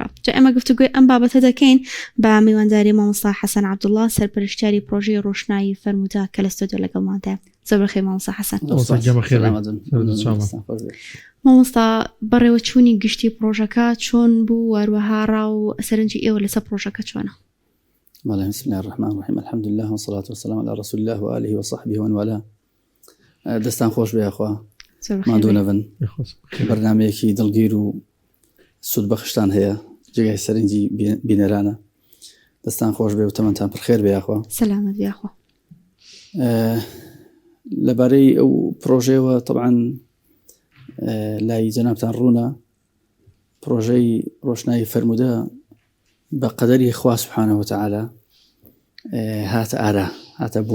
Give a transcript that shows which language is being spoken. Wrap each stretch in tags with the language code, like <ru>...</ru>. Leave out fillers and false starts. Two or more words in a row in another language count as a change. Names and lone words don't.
<ckb>جا ئێمە گفتوگوی ئەم بابەتە دەکەین بە میوانداری مامۆستا حەسەن عەبدوڵڵا سەرپەرشتیاری پرۆژەی ڕۆشنایی فەرمودا کە لە ستۆدیۆ لەگەڵمانتایە. زۆر بەخێر مامۆستا حەسەن. مامۆستا بەڕێوەچوونی گشتی پرۆژەکە چۆن بوو، هەروەها ڕاو سەرنجی ئێوە لەسەر پرۆژەکە چۆنە؟</ckb> <ar>بسم الله الرحمن الرحيم الحمد لله والصلاة والسلام على رسول الله وآله وصحبه ومن والاه.</ar> <ckb>دەستان خۆش بێ ئەخوا مادوونەبن، بەرنامەیەکی دڵگیر و سوودبەخشتان هەیە جێگای سەرنجی بینەرانە. دەستان خۆش بێ و تەمەنتان پڕخێر بێ ئەخوا. سەلامەت بێ ئەخوا. لەبارەی ئەو پرۆژەیەوە طبعاً لای جەنابتان ڕوونە پرۆژەی ڕۆشنایی فەرمودە بە قەدەری خوا</ckb> <ar>سوبحانەه وتعالە</ar> <ckb>هاتە ئارا هاتە بوون.</ckb>